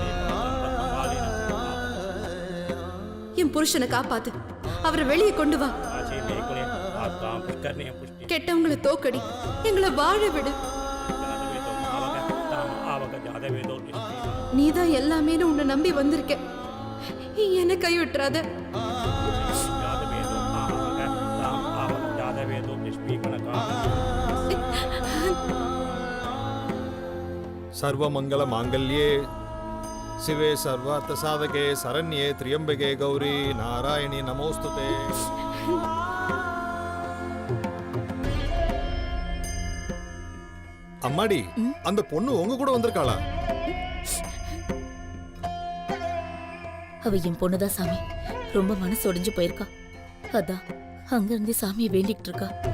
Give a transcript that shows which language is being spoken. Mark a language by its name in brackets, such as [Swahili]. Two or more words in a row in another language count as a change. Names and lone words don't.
[Tamil] என் புருஷனை காப்பாத்து, அவரை வெளியே கொண்டு வா. கெட்டவங்களை தோக்கடி, எங்களை வாழ விடு. நீதான் எல்லாமே உன்னை நம்பி வந்திருக்க, என்ன கை விட்டுறாத. [Sanskrit] सर्वमंगल मांगल्ये शिवे सर्वार्थ साधके शरण्ये त्र्यंबके गौरी नारायणी नमोस्तुते. [Tamil] அம்மாடி, அந்த பொண்ணு உங்க கூட வந்திருக்காளா? அவ என் பொண்ணுதான் சாமி. ரொம்ப மனசு உடைஞ்சு போயிருக்கா. அதான் அங்க இருந்து சாமியை வேண்டிக்கிட்டு இருக்கா.